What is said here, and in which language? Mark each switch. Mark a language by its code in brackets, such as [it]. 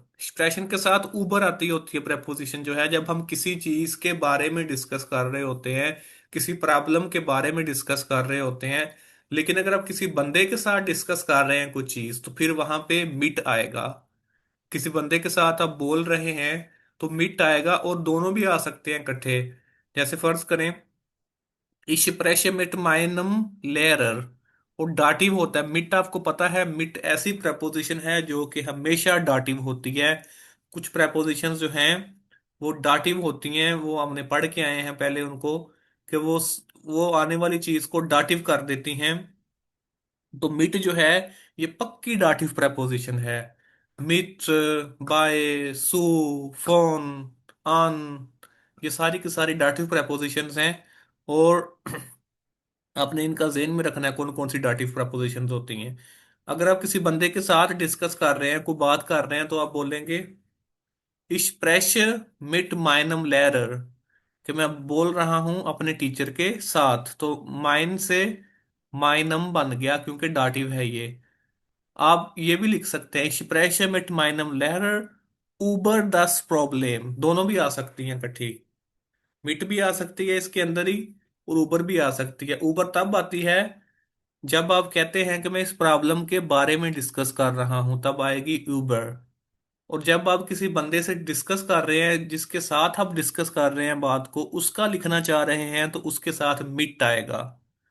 [hi] Expression के साथ Uber आती होती है प्रेपोजिशन जो है, जब हम किसी चीज के बारे में डिस्कस कर रहे होते हैं, किसी प्रॉब्लम के बारे में डिस्कस कर रहे होते हैं। लेकिन अगर आप किसी बंदे के साथ डिस्कस कर रहे हैं कुछ चीज तो फिर वहां पे मिट आएगा। किसी बंदे के साथ आप बोल रहे हैं तो मिट आएगा, और दोनों भी आ सकते हैं इकट्ठे। जैसे फर्ज करें, [de] Ich spreche mit meinem Lehrer। [hi] और डाटिव होता है मिट। आपको पता है मिट ऐसी प्रपोजिशन है जो कि हमेशा डाटिव होती है। कुछ प्रपोजिशंस जो हैं वो डाटिव होती हैं, वो हमने पढ़ के आए हैं पहले उनको, कि वो आने वाली चीज को डाटिव कर देती हैं। तो मिट जो है ये पक्की डाटिव प्रपोजिशन है। मिट, बाय, सू, फोन, ऑन, ये सारी की सारी डाटिव प्रपोजिशंस हैं। और आपने इनका ज़हन में रखना है कौन कौन सी डाटिव प्रपोजिशंस होती हैं। अगर आप किसी बंदे के साथ डिस्कस कर रहे हैं, कोई बात कर रहे हैं, तो आप बोलेंगे [de] Ich spreche mit meinem Lehrer, [hi] कि मैं बोल रहा हूं अपने टीचर के साथ। तो माइन से माइनम बन गया क्योंकि डाटिव है ये। आप ये भी लिख सकते हैं [de] Ich spreche mit meinem Lehrer über das Problem। [hi] दोनों भी आ सकती हैं इकट्ठी। मिट भी आ सकती है इसके अंदर ही, और ऊबर भी आ सकती है। ऊबर तब आती है जब आप कहते हैं कि मैं इस प्रॉब्लम के बारे में डिस्कस कर रहा हूं, तब आएगी ऊबर। और जब आप किसी बंदे से डिस्कस कर रहे हैं, जिसके साथ आप डिस्कस कर रहे हैं बात को, उसका लिखना चाह रहे हैं तो उसके साथ मिट आएगा।